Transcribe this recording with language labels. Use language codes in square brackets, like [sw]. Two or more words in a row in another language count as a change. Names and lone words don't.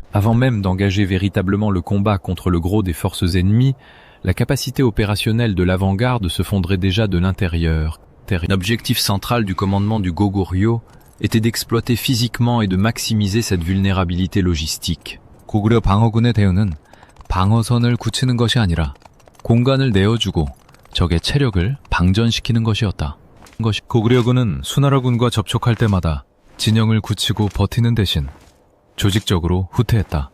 [fr] Avant même d'engager véritablement le combat contre le gros des forces ennemies, la capacité opérationnelle de l'avant-garde se fondrait déjà de l'intérieur. L'objectif central du commandement du Goguryeo était d'exploiter physiquement et de maximiser cette vulnérabilité logistique. [ko] 고구려 방어군의 대응은 방어선을 굳히는 것이 아니라 공간을 내어주고 적의 체력을 방전시키는 것이었다. 고구려군은 수나라군과 접촉할 때마다 진영을 굳히고 버티는 대신 조직적으로 후퇴했다.